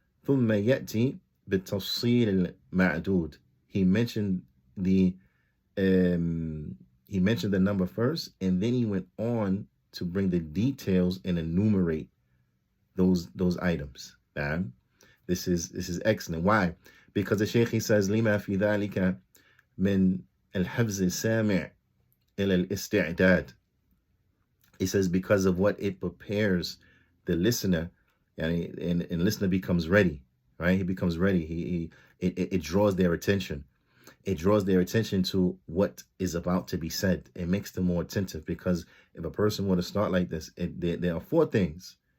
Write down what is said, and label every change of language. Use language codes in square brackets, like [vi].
[ar] ثُمَّ يَأْتِي بِالتَّفْصِيلِ الْمَعْدُودِ. [en] He mentioned the number first, and then he went on to bring the details and enumerate those items. This is excellent. Why? Because the Shaykh, he says, [ar] لِمَا فِي ذَلِكَ مِنْ الْحَفْزِ السَّامِعِ إِلَى الْإِسْتِعْدَادِ. [en] He says, because of what it prepares the listener, and listener becomes ready, right? He becomes ready. It draws their attention. It draws their attention to what is about to be said. It makes them more attentive, because if a person were to start like this, there are four things.